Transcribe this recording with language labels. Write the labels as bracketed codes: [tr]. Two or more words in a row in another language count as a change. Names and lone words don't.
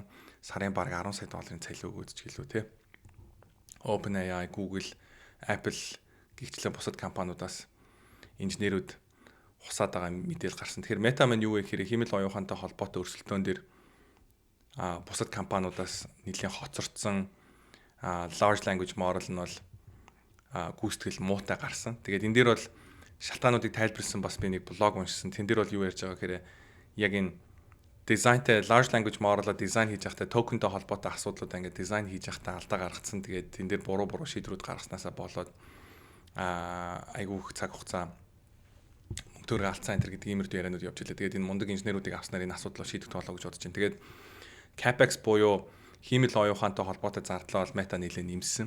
[mn] Сарын бараг 10 сая долларын цалин өгөөж гэлөө те. OpenAI, Google, Apple гихчлэн бусад компаниудаас инженерүүд хусаад байгаа мэдээлэл гарсан. Тэгэхээр Meta маань юу вэ гэхээр химэл оюухантай холбоотой өрсөлдөөн дээр бусад компаниудаас нэлээд хоцордсон [en] large language model [mn] нь бол гүйцэтгэл муутай гарсан. Тэгээд энэ дээр бол шалтгаануудыг тайлбарлсан бас би нэг блог уншсан. Тэн дээр бол юу ярьж байгаа гэхээр яг энэ дизайнтай [en] large language model- [mn] а дизайн хийж байхдаа токентэй холбоотой асуудлуудаа ингээд дизайн хийж байхдаа алдаа гаргацсан. Тэгээд тэн дээр буруу шийдвэрүүд гаргаснасаа болоод айгүй их цаг хугацаа мөнгөөр алдсан энэ гэдэг иймэрдүү яриануд явж илээ. Тэгээд энэ мундаг инженеруудыг авснаар энэ асуудлыг шийдэх тоолоо гэж бодож байна. Тэгээд CapEx буюу химэл оюухантай холбоотой зардлаа бол Meta нэлээд нэмсэн.